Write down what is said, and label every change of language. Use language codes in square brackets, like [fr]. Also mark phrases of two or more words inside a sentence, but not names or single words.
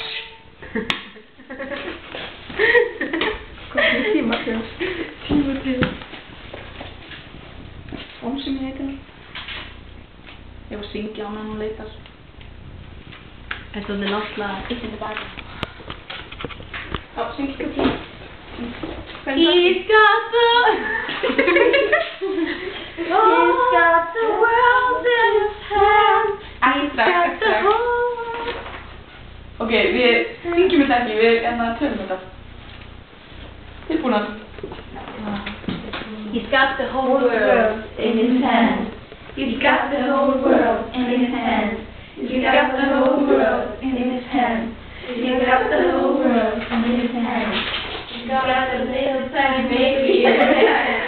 [is] Hvað er Tímóteus? Tímóteus. Ómsi minn heitir hann. Ég var að syngja á meðan hún leitar. En svo er náttúrulega eitt tilbaka. Já, syng ykkur til. [en] He's got the world in his hands. [is] Ekki strax. Ok, við syngjum þetta ekki, við tölum þetta. Tilbúnar. [en] He's got the whole world in his hands. He's got the whole world in his hands. He's got the whole world in his hands. He's got the whole world in his hands. He's got a little tiny baby in his hands.